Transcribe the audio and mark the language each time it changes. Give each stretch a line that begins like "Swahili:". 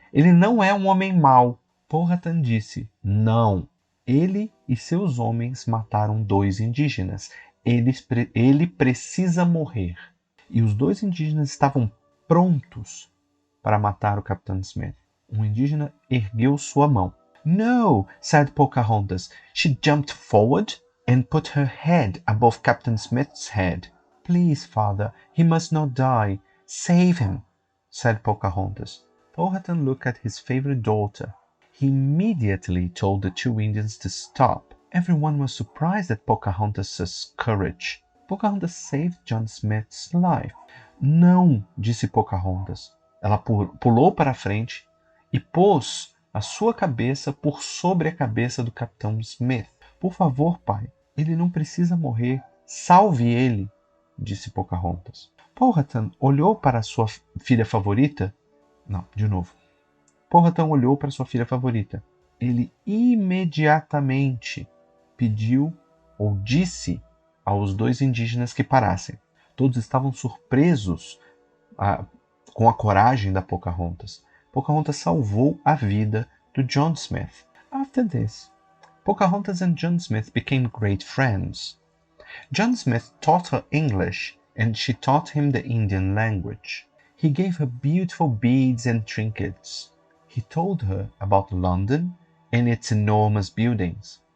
Portuguese: Ele não é um homem mau." Powhatan disse: "Não. Ele e seus homens mataram 2 indígenas. Ele precisa morrer." E os 2 indígenas estavam prontos para matar o Capitão Smith. Um indígena ergueu sua mão.
English: "No," said Pocahontas. She jumped forward and put her head above Captain Smith's head. "Please, father, he must not die. Save him," said Pocahontas. Powhatan looked at his favorite daughter. He immediately told the 2 Indians to stop. Everyone was surprised at Pocahontas' courage. Pocahontas saved John Smith's life.
Portuguese: "Não," disse Pocahontas. Ela pulou para a frente e pôs a sua cabeça por sobre a cabeça do Capitão Smith. "Por favor, pai, ele não precisa morrer. Salve ele," disse Pocahontas. Powhatan olhou para sua filha favorita. Não, de novo. Powhatan olhou para sua filha favorita. Ele imediatamente pediu ou disse aos 2 indígenas que parassem. Todos estavam surpresos com a coragem da Pocahontas. Pocahontas salvou a vida do John Smith.
English: After this, Pocahontas and John Smith became great friends. John Smith taught her English and she taught him the Indian language. He gave her beautiful beads and trinkets. He told her about London and its enormous buildings.